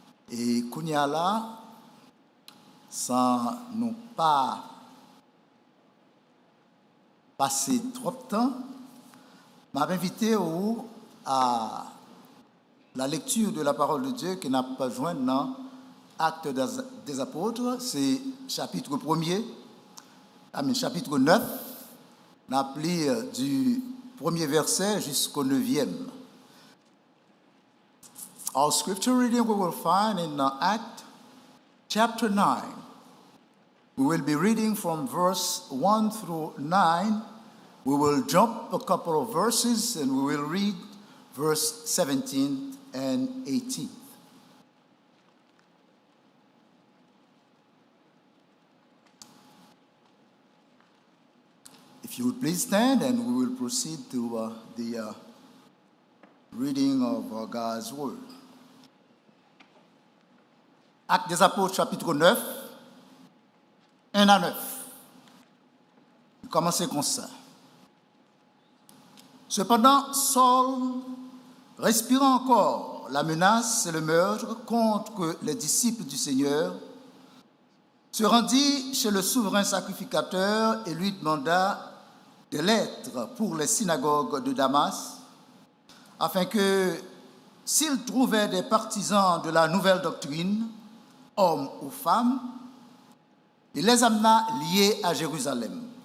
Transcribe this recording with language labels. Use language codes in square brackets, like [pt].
[fr] Et Kounia là, sans nous pas passer trop de temps, m'a invité à la lecture de la parole de Dieu qui n'a pas joint dans Actes des Apôtres, c'est chapitre 1er, chapitre 9, on a pris du premier verset jusqu'au 9e. [en] Our scripture reading we will find in Acts chapter 9. We will be reading from verse 1 through 9. We will jump a couple of verses and we will read verse 17 and 18. If you would please stand and we will proceed to the reading of God's Word. [fr] Actes des Apôtres, chapitre 9, 1 à 9. Commencez comme ça. Cependant, Saul, respirant encore la menace et le meurtre contre les disciples du Seigneur, se rendit chez le souverain sacrificateur et lui demanda des lettres pour les synagogues de Damas, afin que, s'il trouvait des partisans de la nouvelle doctrine, hommes ou femmes, il les amena liés à Jérusalem.